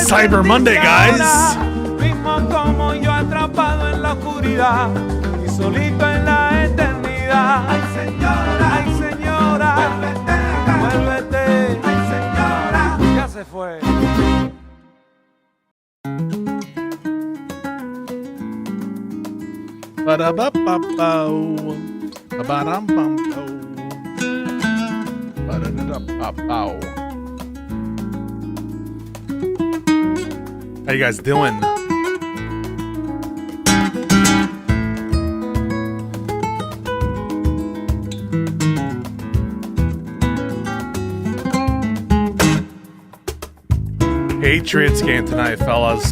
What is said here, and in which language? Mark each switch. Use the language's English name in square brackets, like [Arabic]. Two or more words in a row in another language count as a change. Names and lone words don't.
[English] Cyber Monday, guys. [Spanish] Mismo como yo atrapado en la oscuridad y solito en la eternidad. Ay, señora, vuélvete acá, vuélvete. Ay, señora, ya se fue. Ba-da-ba-ba-bow. Ba-da-bum-bum-bow. Ba-da-da-da-ba-bow. [English] How you guys doing? Patriots game tonight, fellas.